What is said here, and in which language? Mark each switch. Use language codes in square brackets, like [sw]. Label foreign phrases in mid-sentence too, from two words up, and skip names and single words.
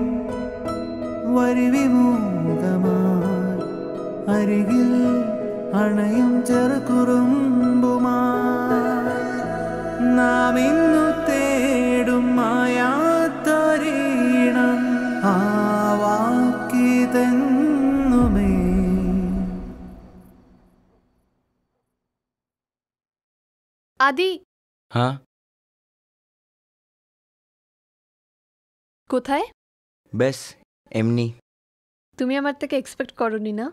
[ml] വരിവിമൂകമായി അരികിൽ അണയും ചെറുകുറുമ്പുമായി നാം ഇന്നു തേടും മായാത്തൊരീണം ആ വാക്കിതെന്നുമേ [bn] আদি হ্যাঁ কোথায়? ব্যাস এমনি। তুমি আমার থেকে এক্সপেক্ট করনি না?